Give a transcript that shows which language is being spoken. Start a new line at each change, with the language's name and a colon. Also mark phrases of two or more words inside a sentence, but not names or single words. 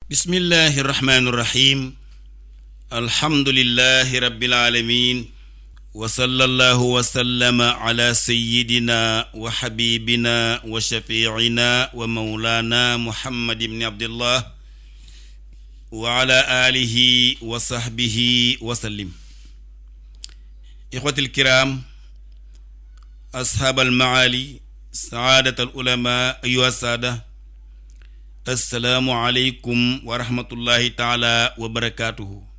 Arabic: بسم الله الرحمن الرحيم الحمد لله رب العالمين وصلى الله وسلم على سيدنا وحبيبنا وشفيعنا ومولانا محمد بن عبد الله وعلى آله وصحبه وسلم. إخوتي الكرام أصحاب المعالي سادة العلماء أيها السادة السلام عليكم ورحمة الله تعالى وبركاته.